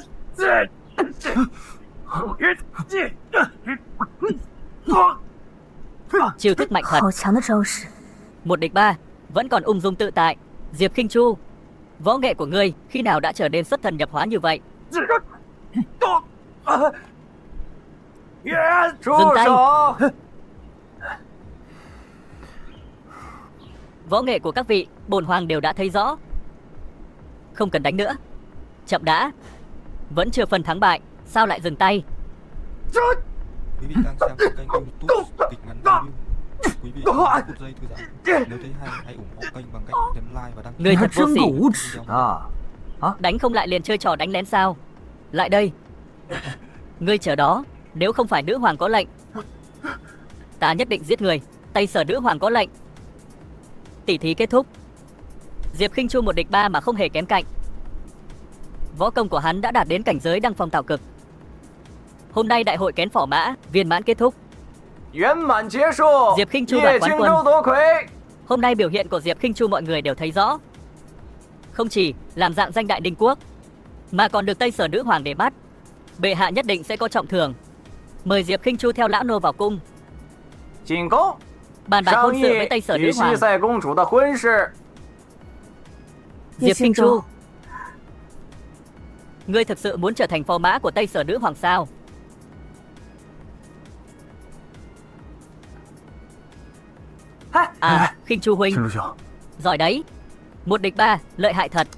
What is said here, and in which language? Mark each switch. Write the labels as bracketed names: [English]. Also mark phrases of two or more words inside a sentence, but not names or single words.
[Vietnamese] Chiêu thức mạnh thật. [Chinese] 好强的招式， [Vietnamese] 1 địch 3, vẫn còn ung dung tự tại. Diệp Khinh Chu, võ nghệ của ngươi khi nào đã trở nên xuất thần nhập hóa như vậy? [Chinese] 住 [Vietnamese] Dừng tay. [Chinese] 手！ [Vietnamese] Võ nghệ của các vị, bổn hoàng đều đã thấy rõ. Không cần đánh nữa. Chậm đã. Vẫn chưa phân thắng bại, sao lại dừng tay? Quý vị đang xem kênh YouTube kịch ngắn review. Quý vị hãy phút giây thư giãn. Nếu thấy hay, hãy ủng hộ kênh bằng cách nhấn like và đăng ký. Người [Chinese] 你还 [Vietnamese] thật vô [Chinese] 真 [Vietnamese] sỉ. [Chinese] 够无耻啊！ [Vietnamese] Đánh không lại liền chơi trò đánh lén sao? Lại đây. Ngươi chờ đó, nếu không phải nữ hoàng có lệnh, ta nhất định giết người. Tay sở nữ hoàng có lệnh. Tỷ thí kết thúc. Diệp Khinh Chu 1 địch 3 mà không hề kém cạnh. Võ công của hắn đã đạt đến cảnh giới đăng phong tạo cực. Hôm nay đại hội kén phỏ mã viên mãn kết thúc. [Chinese] 圆满结束， [Vietnamese] Diệp Khinh Chu [Chinese] 叶 [Vietnamese] đoạt quán [Chinese] 青 [Vietnamese] quân. [Chinese] 州夺魁。 [Vietnamese] Hôm nay biểu hiện của Diệp Khinh Chu mọi người đều thấy rõ. Không chỉ làm dạng danh đại Ninh quốc, mà còn được Tây Sở nữ hoàng để bắt. Bệ hạ nhất định sẽ có trọng thưởng. Mời Diệp Khinh Chu theo lão nô vào cung, [Chinese] 进宫， [Vietnamese] bàn bạc [Chinese] 商 [Vietnamese] hôn sự với [Chinese] 议 [Vietnamese] Tây Sở nữ [Chinese] 与西 [Vietnamese] hoàng. [Chinese] 塞公主的婚事。 [Vietnamese] Diệp Khinh Khinh Chu. Chu, ngươi thực sự muốn trở thành phò mã của Tây Sở nữ hoàng sao? À, Khinh Chu huynh, [Chinese] 青竹兄， [Vietnamese] giỏi đấy. 1 địch 3, lợi hại thật.